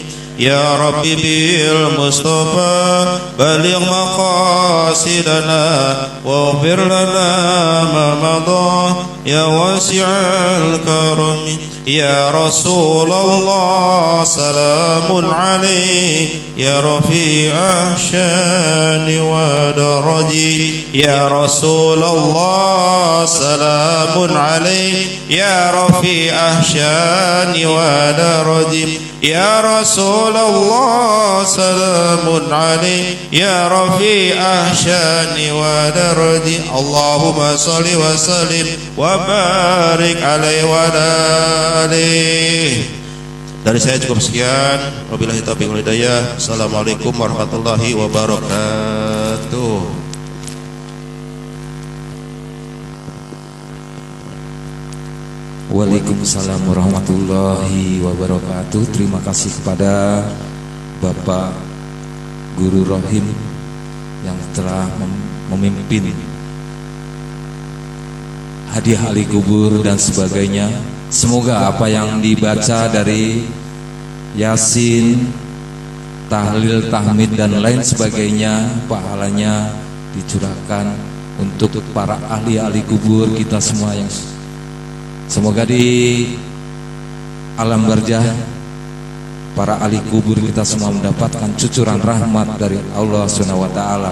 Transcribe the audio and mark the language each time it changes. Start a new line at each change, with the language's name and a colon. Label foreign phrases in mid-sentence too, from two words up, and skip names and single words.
Arabic: يا رب بالمصطفى بلغ مقاصدنا واغفر لنا ما مضى يا واسع الكرم. يا رسول الله سلام عليك يا رفيع الشان والدرج. يا رسول الله سلام عليك يا رفيع الشان والدرج. يا رسول الله سلام عليك يا رفيع الشان والدرج. اللهم صل وسلم وبارك عليه وعلى آله.
Indonesian: Dari saya cukup sekian.
Arabic: وبالله التوفيق والهداية. السلام عليكم ورحمة الله وبركاته. وعليكم السلام ورحمة الله وبركاته.
Indonesian: Terima kasih kepada Bapak Guru Rohim yang telah memimpin hadiah ahli kubur dan sebagainya. Semoga apa yang dibaca dari Yasin, tahlil, tahmid dan lain sebagainya pahalanya dicurahkan untuk para ahli-ahli kubur kita semua, yang semoga di alam barzah para ahli kubur kita semua mendapatkan cucuran rahmat dari Allah
Arabic: سبحانه وتعالى.